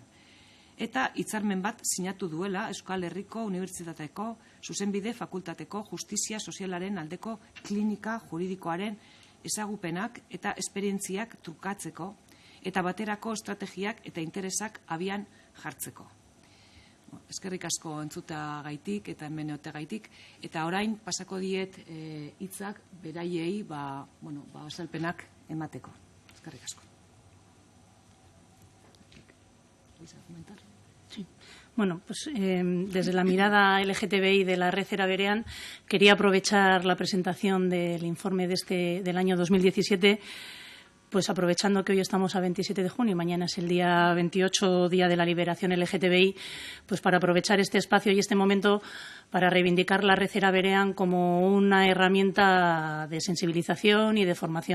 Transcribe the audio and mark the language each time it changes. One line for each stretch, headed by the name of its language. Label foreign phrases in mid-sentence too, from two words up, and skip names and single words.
Basque: Eta hitzarmen bat sinatu duela Euskal Herriko Unibertsitateko Zuzenbide Fakultateko Justizia Sozialaren aldeko klinika juridikoaren ezagupenak eta esperientziak trukatzeko eta baterako estrategiak eta interesak abian jartzeko. Eskerrik asko entzutagaitik eta hemen egoteagaitik eta orain pasako diet hitzak beraiei azalpenak emateko. Eskerrik asko.
Spanish: Sí. Bueno, pues desde la mirada LGTBI de la red Eraberean quería aprovechar la presentación del informe del año 2017 pues aprovechando que hoy estamos a 27 de junio y mañana es el día 28, Día de la Liberación LGTBI, pues para aprovechar este espacio y este momento para reivindicar la red Era Berean como una herramienta de sensibilización y de formación.